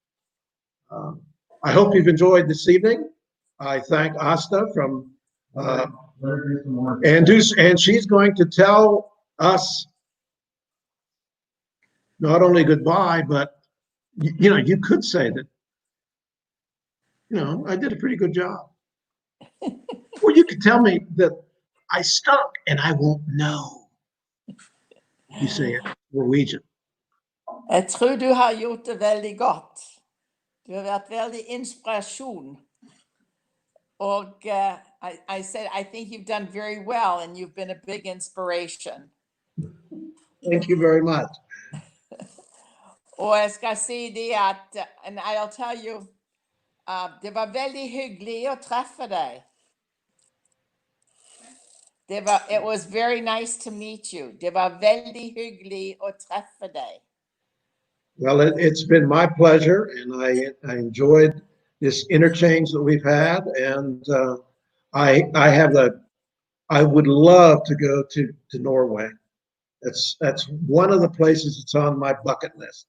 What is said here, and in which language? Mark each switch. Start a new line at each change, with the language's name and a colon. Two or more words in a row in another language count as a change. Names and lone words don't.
English: I hope you've enjoyed this evening. I thank Asta from and she's going to tell us not only goodbye, but you know, you could say that, you know, I did a pretty good job. Or you could tell me that I stunk and I won't know. You say it Norwegian.
Norwegian: Jeg tror du har gjort det veldig godt. Du har vært veldig inspirasjon.
English: Og I said, I think you've done very well and you've been a big inspiration. Thank you very much.
Norwegian: Og jeg skal si det at,
English: and I'll tell you,
Norwegian: det var veldig hyggelig å treffe deg.
English: It was very nice to meet you.
Norwegian: Det var veldig hyggelig å treffe deg.
English: Well, it's been my pleasure, and I enjoyed this interchange that we've had, and I I would love to go to Norway. That's one of the places that's on my bucket list.